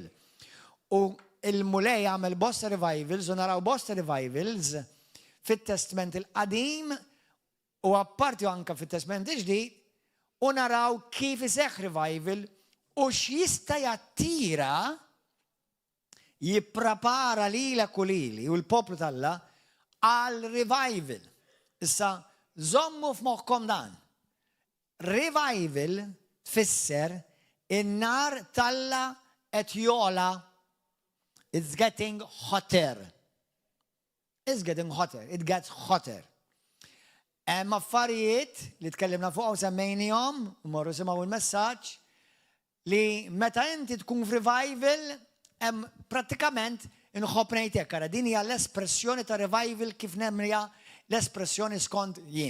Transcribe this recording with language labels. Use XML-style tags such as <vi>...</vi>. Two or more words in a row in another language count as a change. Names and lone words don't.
<mt>U il-mulej għamel bosta revivals u naraw bosta revivals fit-Testament il-qadim u apparti anke fit-Testament il-ġdid u naraw kif iseħħ revival u x'jista' jattira jipprepara lilek u lili u l-poplu tal-Alla għal revival. Issa, żommu f'moħħkom dan. Revival tfisser in-nar talla qed jola.</mt> <en>It's getting hotter. It's getting hotter. It gets hotter.</en> <mt>Hemm affarijiet li tkellimna fuq u semmejnihom, morru simgħu il-messaġġ, li meta inti tkun f'revival hemm prattikament inħobb ngħidlek ara din hija l-espressjoni ta' revival kif nemrija l-espressjoni skont jien.</mt>